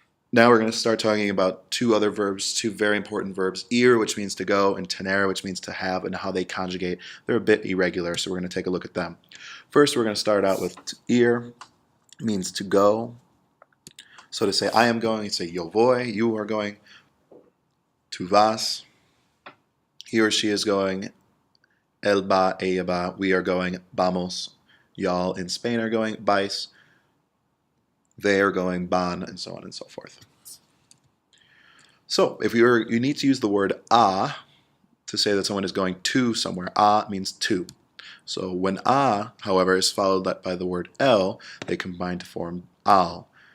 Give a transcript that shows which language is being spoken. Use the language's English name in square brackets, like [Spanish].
[English] Now we're going to start talking about two other verbs, two very important verbs, ir, which means to go, and tener, which means to have, and how they conjugate. They're a bit irregular, so we're going to take a look at them. First, we're going to start out with ir, means to go. So to say I am going, you say [Spanish] yo voy, [English] you are going. [Spanish] Tu vas, [English] he or she is going. [Spanish] Él va, ella va, [English] we are going. [Spanish] Vamos, [English] y'all in Spain are going. [Spanish] Vais, [English] they are going. Van, and so on and so forth. So if you need to use the word a to say that someone is going to somewhere. A means to. So when a, however, is followed by the word el, they combine to form al.